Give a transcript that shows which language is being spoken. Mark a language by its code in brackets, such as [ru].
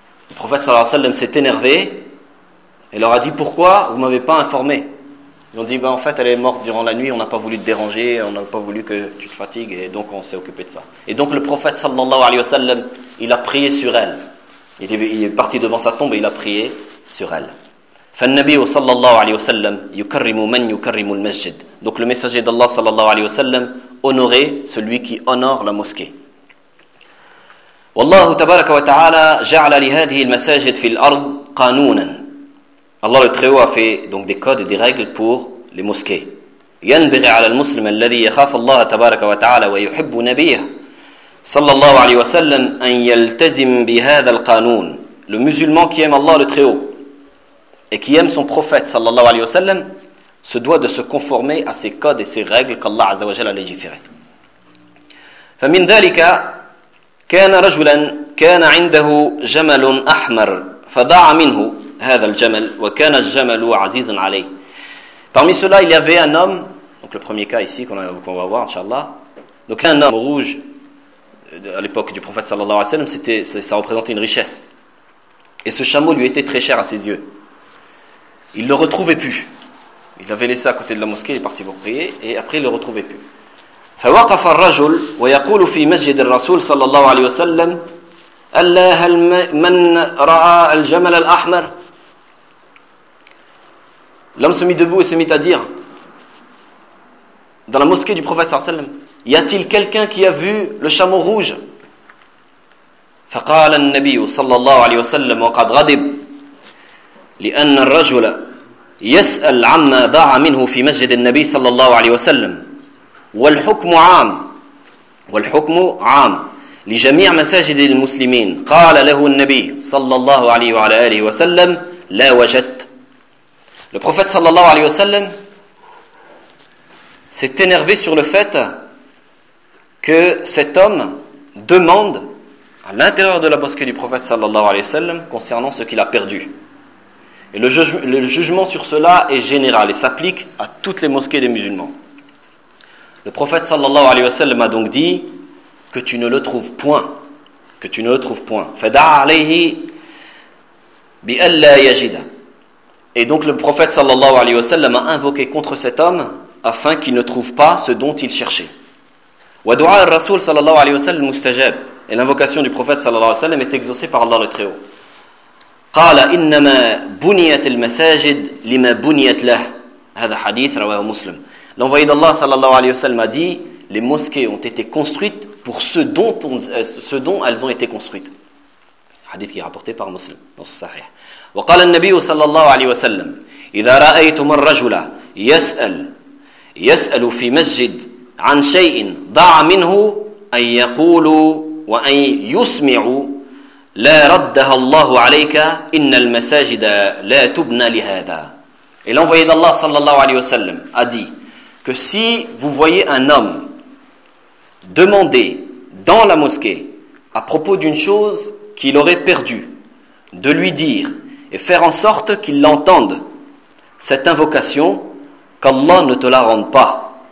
[fr] Le prophète sallallahu alayhi wa sallam s'est énervé et leur a dit pourquoi vous ne m'avez pas informé. Ils ont dit ben, en fait elle est morte durant la nuit, on n'a pas voulu te déranger, on n'a pas voulu que tu te fatigues et donc on s'est occupé de ça. Et donc le prophète sallallahu alayhi wa sallam, il a prié sur elle. Il est parti devant sa tombe et il a prié sur elle. [ar] فالنبي صلى الله عليه وسلم يكرم من يكرم المسجد. [fr] Donc le messager d'Allah صلى الله عليه وسلم honorait celui qui honore la mosquée. [ar] والله تبارك وتعالى جعل لهذه المساجد في الأرض قانونا. [fr] Allah le Très-Haut a fait donc des codes et des règles pour les mosquées. [ar] ينبغي على المسلم الذي يخاف الله تبارك وتعالى ويحب نبيه صلى الله عليه وسلم أن يلتزم بهذا القانون. [fr] Le musulman qui aime Allah le Très-Haut et qui aime son prophète, sallallahu alayhi wa sallam, se doit de se conformer à ces codes et ces règles qu'Allah azza wa jalla a légiféré. [ar] فمن ذلك كان رجلا كان عنده جمل أحمر فضاع منه هذا الجمل وكان الجمل عزيزا عليه. [fr] Parmi cela, il y avait un homme, donc le premier cas ici qu'on va voir, inshallah. Donc un homme rouge, à l'époque du prophète, sallallahu alayhi wa sallam, ça représentait une richesse. Et ce chameau lui était très cher à ses yeux. Il ne le retrouvait plus. Il l'avait laissé à côté de la mosquée, il est parti pour prier, et après il ne le retrouvait plus. [ar] فوقف الرجل ويقول في مسجد الرسول صلى الله عليه وسلم ألا هل من رأى الجمل الأحمر. [fr] L'homme se mit debout et se mit à dire dans la mosquée du prophète صلى الله عليه وسلم y a-t-il quelqu'un qui a vu le chameau rouge. [ar] فقال النبي صلى الله عليه وسلم وقد غضب لأن الرجل يسأل عما ضاع منه في مسجد النبي صلى الله عليه وسلم والحكم عام والحكم عام لجميع مساجد المسلمين. قال له النبي صلى الله عليه وعلى آله وسلم لا وجدت. [fr] Le prophète صلى الله عليه وسلم s'est énervé sur le fait que cet homme demande à l'intérieur de la mosquée du prophète صلى الله عليه وسلم concernant ce qu'il a perdu. Et le jugement sur cela est général et s'applique à toutes les mosquées des musulmans. Le prophète sallallahu alayhi wa sallam a donc dit que tu ne le trouves point, que tu ne le trouves point. [ar] Fada'a alayhi bi an la yajida. [fr] Et donc le prophète sallallahu alayhi wa sallam a invoqué contre cet homme afin qu'il ne trouve pas ce dont il cherchait. [ar] Wa du'a ar-rasul sallallahu alayhi wa sallam mustajab. [fr] Et l'invocation du prophète sallallahu alayhi wa sallam est exaucée par Allah le Très-Haut. [ar] قال إنما بنيت المساجد لما بنيت له. هذا حديث رواه مسلم. [fr] L'envoyé d'Allah sallallahu alayhi wa sallam a dit les mosquées ont été construites pour ce dont elles ont été construites. Hadith qui est rapporté par Muslim dans le Sahih. [ar] وقال النبي صلى الله عليه وسلم إذا رأيتم الرجل يسأل في مسجد عن شيء ضاع منه أن يقول وأن يسمع لا ردها الله عليك إن المساجد لا تبنى لهذا. [fr] Et l'envoyé d'Allah sallallahu alayhi wa sallam a dit que si vous voyez un homme demander dans la mosquée à propos d'une chose qu'il aurait perdue, de lui dire et faire en sorte qu'il l'entende cette invocation, qu'Allah ne te la rende pas.